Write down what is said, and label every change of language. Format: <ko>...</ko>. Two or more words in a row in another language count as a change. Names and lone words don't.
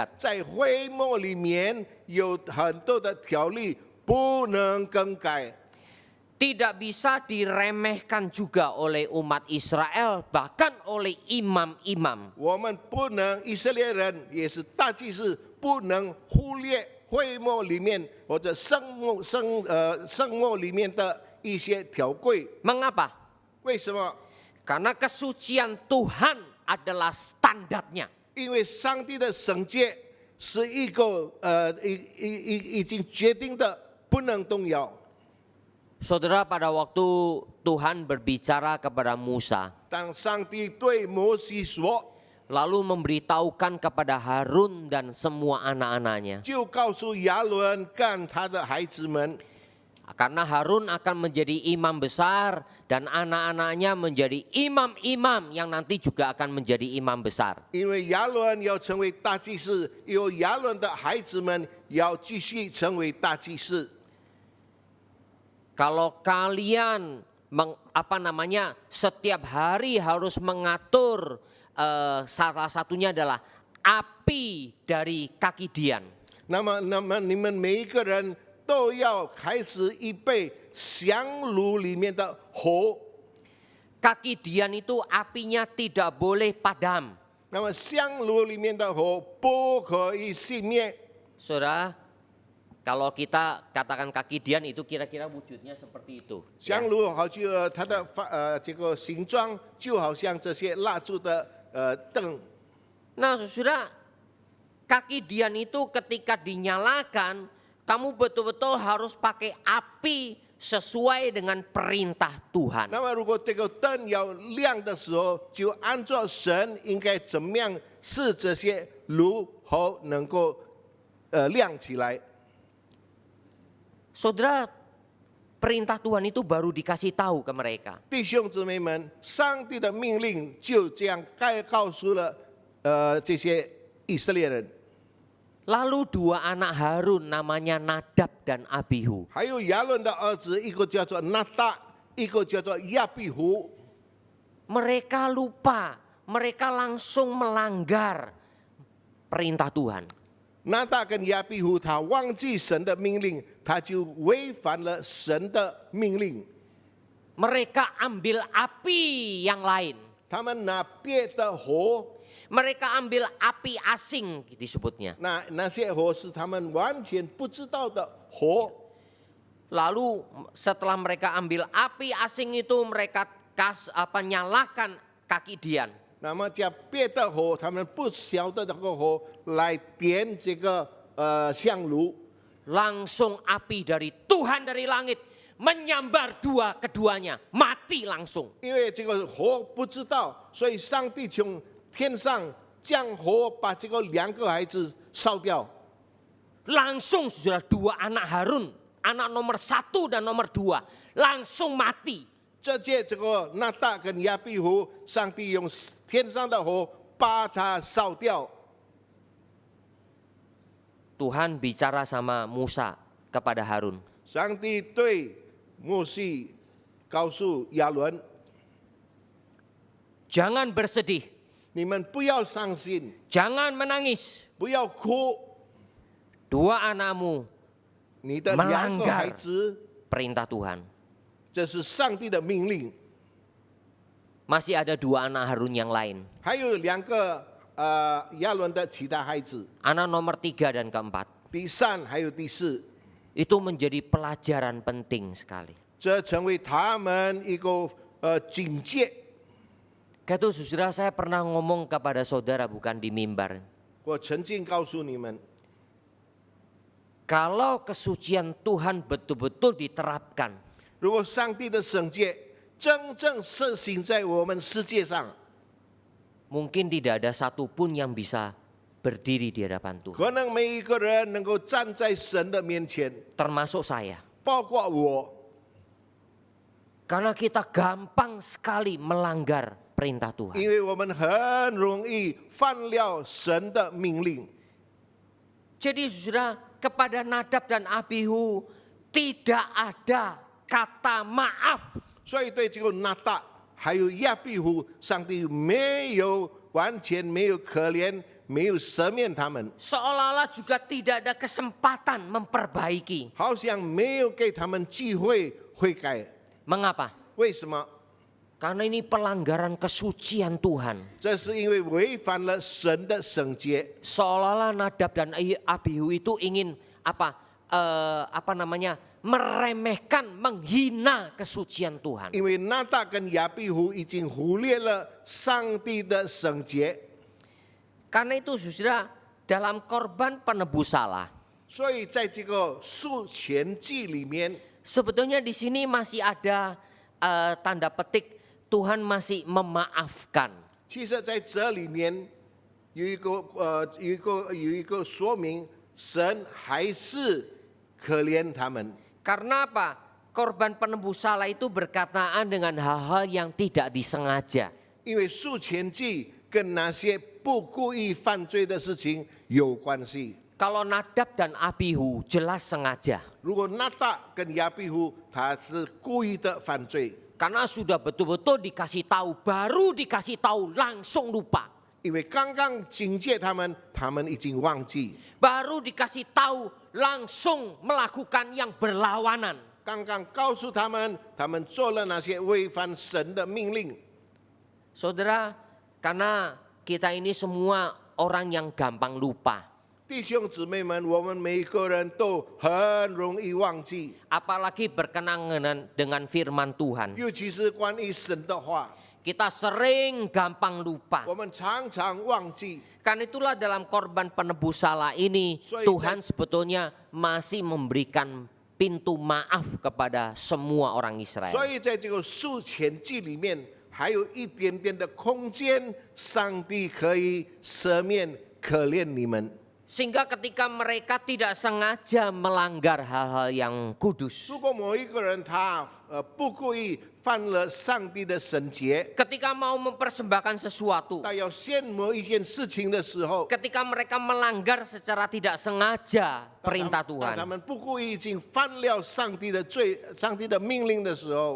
<zh>在会幕里面有很多的条例不能更改，</zh> <id>Tidak bisa diremehkan juga oleh umat Israel, bahkan oleh imam-imam.</id> <zh>我们不能以色列人也是大祭司不能忽略会幕里面或者圣幕里面的一些条规。</zh> <id>Mengapa?</id> <zh>为什么？</zh> <id>Karena kesucian Tuhan adalah standarnya.</id> <zh>因为上帝的圣洁是一个已经决定的，不能动摇。</zh> <id>Saudara, pada waktu Tuhan berbicara kepada Musa,</id> <zh>当上帝对摩西说，</zh> <id>lalu memberitahukan kepada Harun dan semua anak-anaknya,</id> <zh>就告诉亚伦跟他的孩子们，</zh> <id>karena Harun akan menjadi imam besar dan anak-anaknya menjadi imam-imam yang nanti juga akan menjadi imam besar.</id> <zh>因为亚伦要成为大祭司，有亚伦的孩子们要继续成为大祭司。</zh> <id>Kalau kalian setiap hari harus mengatur, salah satunya adalah api dari kaki Dian.</id> <zh>那么你们每一个人都要开始预备香炉里面的火。</zh> <id>Kaki Dian itu apinya tidak boleh padam.</id> <zh>那么香炉里面的火不可以熄灭。</zh> <id>Saudara, kalau kita katakan kaki Dian itu kira-kira wujudnya seperti itu.</id> <zh>香炉好像它的这个形状就好像这些蜡烛的灯。</zh> <id>Nah saudara, kaki Dian itu ketika dinyalakan, kamu betul-betul harus pakai api sesuai dengan perintah Tuhan.</id> <zh>那么如果这个灯要亮的时候，就按照神应该怎么样使这些炉火能够亮起来。</zh> <id>Saudara, perintah Tuhan itu baru dikasih tahu ke mereka.</id> <zh>弟兄姊妹们，上帝的命令就这样告诉了这些以色列人。</zh> <id>Lalu dua anak Harun namanya Nadab dan Abihu.</id> <zh>还有亚伦的儿子，一个叫做拿大，一个叫做亚比胡。</zh> <id>Mereka lupa, mereka langsung melanggar perintah Tuhan.</id> <zh>拿大跟亚比胡，他忘记神的命令，他就违反了神的命令。</zh> <id>Mereka ambil api yang lain.</id> <zh>他们拿别的火，</zh> <id>Mereka ambil api asing disebutnya.</id> <zh>那些火是他们完全不知道的火。</zh> <id>Lalu setelah mereka ambil api asing itu mereka nyalakan kaki Dian.</id> <zh>那么将别的火，他们不晓得这个火来点这个香炉，</zh> <id>Langsung api dari Tuhan dari langit menyambar keduanya, mati langsung.</id> <zh>因为这个火不知道，所以上帝从天上降火，把这个两个孩子烧掉。</zh> <id>Langsung sudah dua anak Harun, anak nomor 1 dan nomor 2, langsung mati.</id> <zh>这个拿大跟亚比胡，上帝用天上的火把它烧掉。</zh> <id>Tuhan bicara sama Musa kepada Harun.</id> <zh>上帝对摩西告诉亚伦，</zh> <id>Jangan bersedih,</id> <zh>你们不要伤心，</zh> <id>jangan menangis.</id> <zh>不要哭，</zh> <id>Dua anakmu</id> <zh>你的两个孩子，</zh> <id>perintah Tuhan.</id> <zh>这是上帝的命令。</zh> <id>Masih ada dua anak Harun yang lain.</id> <zh>还有两个亚伦的其他孩子，</zh> <id>Anak nomor 3 dan keempat.</id> <zh>第三还有第四，</zh> <id>Itu menjadi pelajaran penting sekali.</id> <zh>这成为他们一个警戒。</zh> <id>Kata saudara, saya pernah ngomong kepada saudara bukan di mimbar.</id> <zh>我曾经告诉你们，</zh> <id>Kalau kesucian Tuhan betul-betul diterapkan,</id> <zh>如果上帝的圣洁真正实行在我们世界上，</zh> <id>mungkin tidak ada satupun yang bisa berdiri di hadapan Tuhan.</id> <zh>可能每一个人能够站在神的面前，</zh> <id>Termasuk saya.</id> <zh>包括我，</zh> <id>Karena kita gampang sekali melanggar perintah Tuhan.</id> <zh>因为我们很容易犯了神的命令。</zh> <id>Jadi saudara, kepada Nadab dan Abihu tidak ada kata maaf.</id> <zh>所以对这个拿大还有亚比胡，上帝没有完全没有可怜，没有赦免他们，</zh> <id>Seolah-olah juga tidak ada kesempatan memperbaiki.</id> <zh>好像没有给他们机会悔改。</zh> <id>Mengapa?</id> <zh>为什么？</zh> <id>Karena ini pelanggaran kesucian Tuhan.</id> <zh>这是因为违反了神的圣洁。</zh> <id>Seolah-olah Nadab dan Abihu itu ingin meremehkan, menghina kesucian Tuhan.</id> <zh>因为拿大跟亚比胡已经忽略了上帝的圣洁，</zh> <id>Karena itu saudara, dalam korban penebus salah,</id> <zh>所以在这个赎愆祭里面，</zh> <id>sebetulnya di sini masih ada tanda petik Tuhan masih memaafkan.</id> <zh>其实在这里面有一个说明，神还是可怜他们。</zh> <id>Karena apa? Korban penebus salah itu berkaitan dengan hal-hal yang tidak disengaja.</id> <zh>因为赎愆祭跟那些不故意犯罪的事情有关系。</zh> <id>Kalau Nadab dan Abihu jelas sengaja.</id> <zh>如果拿大跟亚比胡他是故意的犯罪，</zh> <id>Karena sudah betul-betul dikasih tahu, baru dikasih tahu langsung lupa.</id> <zh>因为刚刚警戒他们，他们已经忘记。</zh> <id>Baru dikasih tahu langsung melakukan yang berlawanan.</id> <zh>刚刚告诉他们，他们做了那些违反神的命令。</zh> <id>Saudara, karena kita ini semua orang yang gampang lupa.</id> <zh>弟兄姊妹们，我们每一个人都很容易忘记，</zh> <id>Apalagi berkenaan dengan firman Tuhan.</id> <zh>尤其是关于神的话，</zh> <id>Kita sering gampang lupa.</id> <zh>我们常常忘记。</zh> <id>Karena itulah dalam korban penebus salah ini, Tuhan sebetulnya masih memberikan pintu maaf kepada semua orang Israel.</id> <zh>所以在这个赎愆祭里面，还有一点点的空间，上帝可以赦免、可怜你们。</zh> <id>Sehingga ketika mereka tidak sengaja melanggar hal-hal yang kudus.</id> <zh>如果某一个人他不故意犯了上帝的圣洁，</zh> <id>Ketika mau mempersembahkan sesuatu.</id> <zh>他要献某一件事情的时候，</zh> <id>Ketika mereka melanggar secara tidak sengaja perintah</id> <zh>当他</zh> <id>Tuhan.</id> <zh>们不故意已经犯了上帝的罪、上帝的命令的时候，</zh>